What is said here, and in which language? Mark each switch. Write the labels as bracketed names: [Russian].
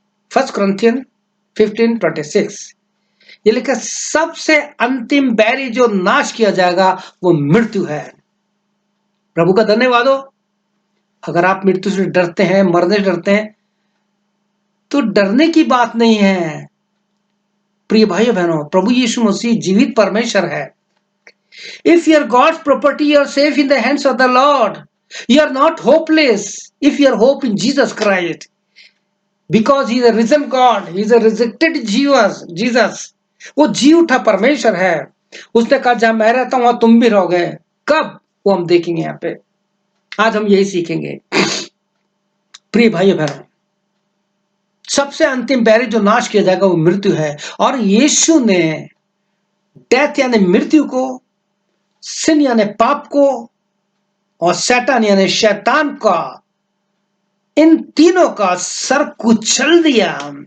[Hindi] 1 Corinthian 15:26 ये लिखा, सबसे अंतिम बैरी जो नाश किया जाएगा वो मृत्यु है। प्रभु का धन्यवाद हो। अगर आप मृत्यु से डरते हैं, मरने से डरते हैं, तो डरने की बात नहीं है। प्रिय भाइयों बहनों, प्रभु यीशु मसीह जीवित परमेश्वर है। [English] If you are God's property, you are safe in the hands of the Lord. You are not hopeless if you are hope in Jesus Christ, because He is a risen God. He is a resurrected Jesus. [Hindi] वो जी उठा परमेश्वर है। उसने कहा जहां मैं रहता हूं वहां तुम भी रहोगे। कब? वो हम देखेंगे यहाँ पे। आज हम यही सीखेंगे। प्रिय भाइयों बहनों, सबसे अंतिम बैरी जो नाश किया जाएगा वो मृत्यु है। और यीशु ने डेथ यानी मृत्यु को, सिन यानी पाप को, और शैतान यानी शैतान का, इन तीनों का सर कुचल दिया।